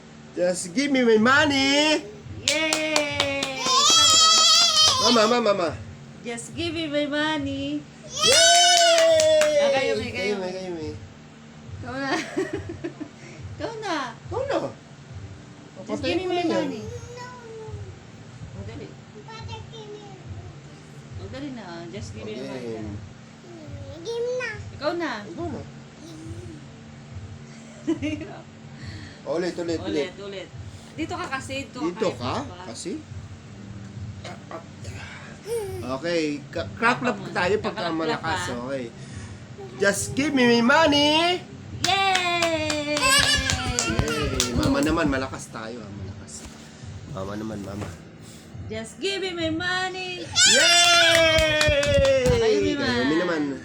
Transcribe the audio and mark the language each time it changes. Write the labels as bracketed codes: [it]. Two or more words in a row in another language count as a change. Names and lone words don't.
[en] Just give me my money. Yay! [tl] Mama. [en] Just give me my money. Yay! [tl] Kayo, may. Ikaw na. Ikaw na. Ikaw na. [en] Just [tl] Papatayin [en] give me [tl] ko [en] my [tl] na yan. [en] money. [tl] Oh, dali. Oh, dali na. [en] Just give me my money. Okay. [tl] Ikaw na. Ikaw na. Ulit. Ulit. Dito ka kasi. Dito ka? Kasi? Okay. Crack-lap tayo pagka Kakalap-lap, malakas. ah. [en] Okay. Just give me my money. Yay! Yay! [tl] Mama naman, malakas tayo. Malakas. Mama naman. [en] Just give me my money. Yay! [tl] Kayumi man. Kayumi naman.